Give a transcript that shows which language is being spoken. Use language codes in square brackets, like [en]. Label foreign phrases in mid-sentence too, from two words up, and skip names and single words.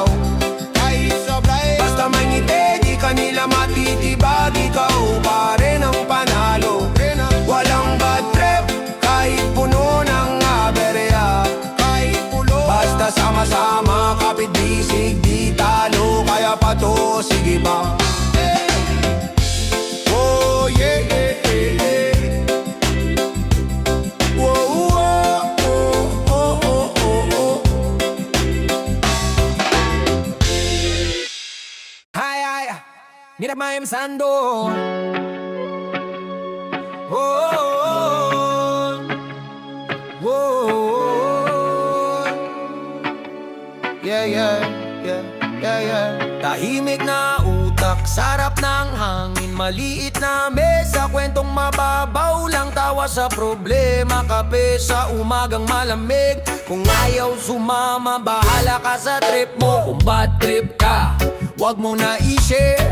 [tl] Kahit sablay, basta may ngiti, di kanila matitibag. Ikaw pa rin ang panalo. Walang [en] bad trip, [tl] kahit puno ng aberya. Kahit pulo, basta sama-sama, kapit bisig, di talo. Kaya pa to, sige ba? Oh yeah, yeah, yeah, yeah. Whoa, oh, oh, oh, oh, oh. [es] Ay, ay, mira más empezando. Oh, oh, oh, oh. Yeah, yeah, yeah, yeah, yeah. [tl] Tahimik na utak, sarap ng hangin, maliit na mesa, kwentong mababaw lang, tawa sa problema, kape sa umagang malamig. Kung ayaw sumama, bahala ka sa trip mo. Kung [en] bad trip [tl] ka, wag mo na i-share.